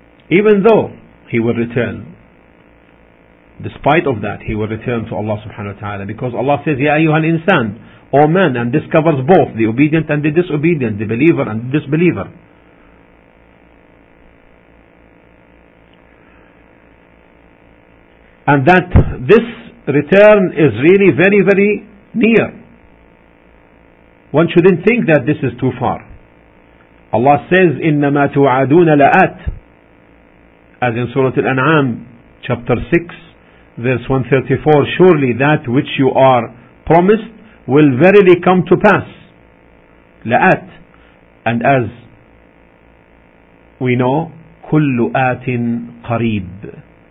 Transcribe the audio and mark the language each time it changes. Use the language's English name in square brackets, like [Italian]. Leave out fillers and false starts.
[English] Even though he will return, despite of that, he will return to Allah subhanahu wa ta'ala, because Allah says, Ya ayyuhal insan, O man, and this covers both the obedient and the disobedient, the believer and the disbeliever. And that this return is really very, very near. One shouldn't think that this is too far. Allah says, [Arabic] إِنَّمَا تُوَعَدُونَ لَآتْ. [English] As in Surah Al-An'am, chapter 6, verse 134, surely that which you are promised will verily come to pass. [Arabic] لَآتْ. [English] And as we know, [Arabic] كُلُّ آتٍ قَرِيبٍ.